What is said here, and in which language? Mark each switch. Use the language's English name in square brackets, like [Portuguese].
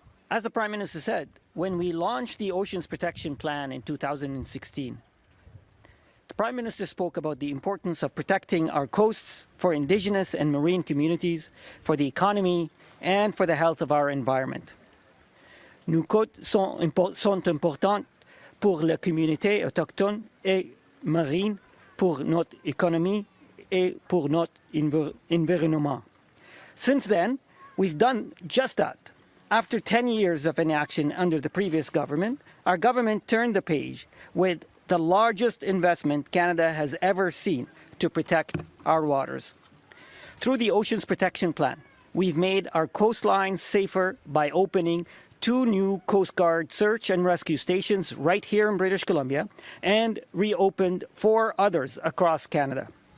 [English] As the Prime Minister said, when we launched the Oceans Protection Plan in 2016, The Prime Minister spoke about the importance of protecting our coasts for indigenous and marine communities, for the economy, and for the health of our environment. [French] Nos côtes sont importantes pour la communauté autochtone et marine, pour notre économie et pour notre environnement. [English] Since then, we've done just that. After 10 years of inaction under the previous government, our government turned the page with the largest investment Canada has ever seen to protect our waters. Through the Oceans Protection Plan, we've made our coastlines safer by opening 2 new Coast Guard search and rescue stations right here in British Columbia and reopened 4 others across Canada.